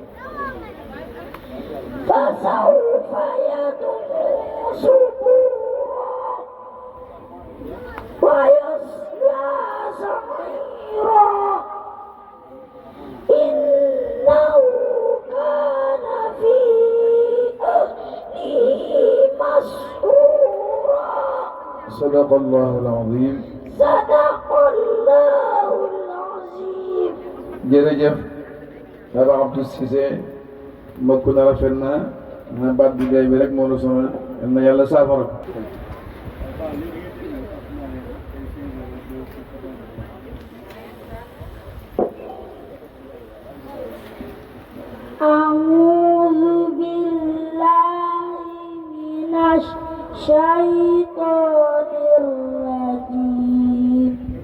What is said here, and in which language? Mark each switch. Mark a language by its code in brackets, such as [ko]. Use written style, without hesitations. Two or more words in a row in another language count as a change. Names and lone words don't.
[ar] فسوف يدعو ثبورا ويصلى سعيرا إنه كان في أهله مسرورا صدق الله العظيم. صدق الله العظيم. [wo] jërëjëf Baba Abdou Cissé mbokk na rafet na baat bi day bi rek moo la sonal yal na yàlla saafara ko. [ar] أعوذ بالله من الشيطان الرجيم